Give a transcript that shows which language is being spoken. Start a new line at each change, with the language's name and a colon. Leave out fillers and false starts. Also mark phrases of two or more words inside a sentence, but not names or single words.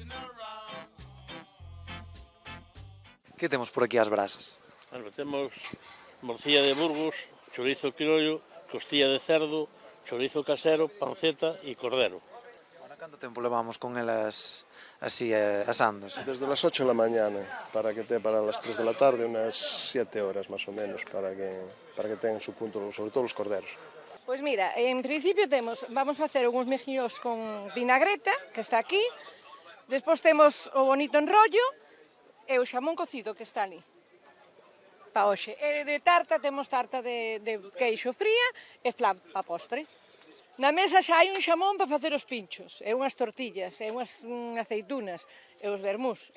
Galician: Que temos por aquí ás brasas? Temos morcilla de Burgos, chorizo criollo, costilla de cerdo, chorizo casero, panceta e cordero. Bueno, canto tempo levamos con elas así asándose?
Spanish: Desde las 8 de la mañana, para las 3 de la tarde, unas 7 horas más o menos, para que tengan su punto, sobre todo los corderos.
Galician: Pois mira, en principio vamos a facer uns mejillos con vinagreta, que está aquí, despois temos o bonito enrollo e o xamón cocido que está ali. Pa hoxe. E de tarta temos tarta de queixo fría e flan pa postre. Na mesa xa hai un xamón para facer os pinchos, e unhas tortillas, e unhas aceitunas, e os vermús.